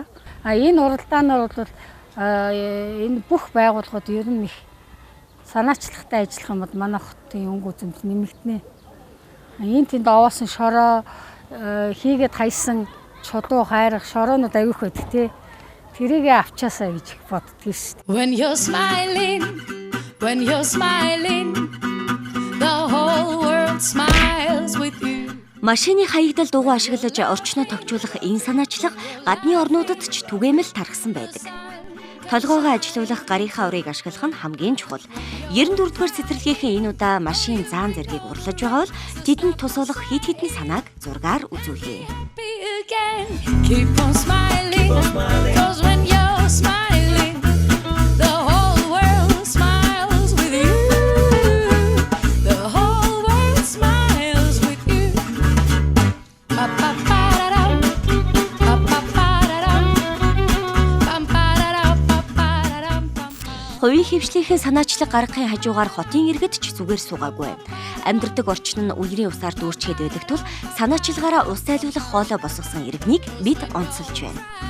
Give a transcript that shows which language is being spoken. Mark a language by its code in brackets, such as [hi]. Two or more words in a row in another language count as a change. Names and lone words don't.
[mn] Энэ уралдаанаар бол энэ бүх байгууллагууд ер нь их санаачлагтай ажиллах юм бол манай хотын өнгө үзэмж нэмэгдэнэ. Энэ тэнд овоосон шороо хийгээд хайсан чулуу хайрах шороонууд авих байдаг тий. Тэрийгэ авчаасаа гэж боддгийм шүү дээ. [en] When you're smiling, the whole world smiles with you. [mn] Машины хаягдал дугуй ашиглаж орчноо тохижуулах энэ санаачлага гадны орнуудад ч түгээмэл тархсан байдаг. Толгоогоо ажилуулах гарынхаа урыг ашиглах нь хамгийн чухал. 94-р цэцэрлэгийнхээ энэ удаа машин заан зэргийг урлаж байгаа бол тэдэнд тусуулах хид хідний санааг зургаар үзүүлье. [en] Keep on smiling, 'cause when you're smiling, the whole world smiles with you. The whole world smiles with you. [mn] Хувийн хөвшлийнхээ санаачлаг гаргахын хажуугаар хотын иргэд ч зүгээр суугаагүй. Амьдардаг орчин нь үерийн усаар дүүрчгээд байдаг тул санаачлагаараа ус зайлуулах хоолой босгосон иргэнийг бид онцолж байна.